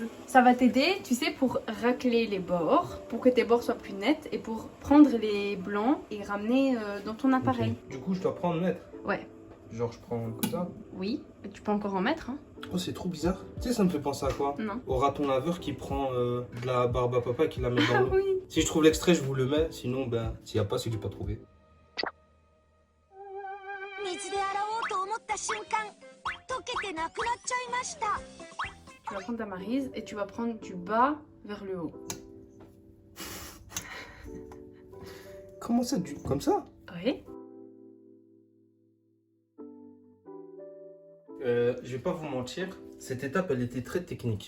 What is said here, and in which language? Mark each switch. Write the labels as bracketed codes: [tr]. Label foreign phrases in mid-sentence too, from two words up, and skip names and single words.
[fr] Ça va t'aider, tu sais, pour racler les bords, pour que tes bords soient plus nets et pour prendre les blancs et ramener dans ton appareil. Ok. Du coup, je dois prendre mettre. Ouais. Genre, je prends comme ça. Oui, et tu peux encore en mettre. Hein. Oh, c'est trop bizarre. Tu sais, ça me fait penser à quoi? Non. Au raton laveur qui prend de la barbe à papa et qui la met dans Ah l'eau. oui. Si je trouve l'extrait, je vous le mets. Sinon, ben, s'il n'y a pas, c'est que j'ai pas trouvé. [ja] 水で洗おうと思った瞬間溶けてなくなっちゃいました [fr] Tu vas prendre ta maryse et tu vas prendre du bas vers le haut. Comment ça, comme ça? Oui. Je vais pas vous mentir, cette étape, elle était très technique.